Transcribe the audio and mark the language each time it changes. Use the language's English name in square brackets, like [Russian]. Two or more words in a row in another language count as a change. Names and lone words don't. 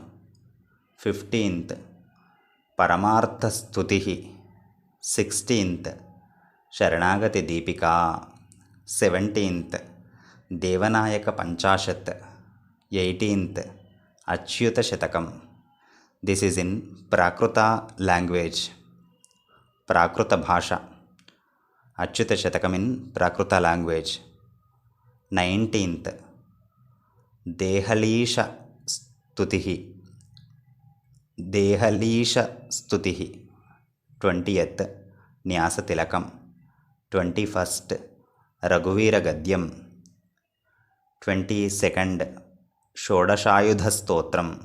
[English] 15th, Paramartha Stutihi. 16th, Sharanagati Deepika. 17th, Devanayaka Panchashat. 18th, Achyuta Shatakam. This is in Prakruta language, [Sanskrit] Prakruta Bhasha. [English] Achyuta Shatakam in Prakruta language. 19th, Dehalisha Stutihi. Dehalisha Stutihi. 20th, Nyasa Tilakam. 21st, Raghuvira Gadyam. 22nd, Shodashayudha Stotram.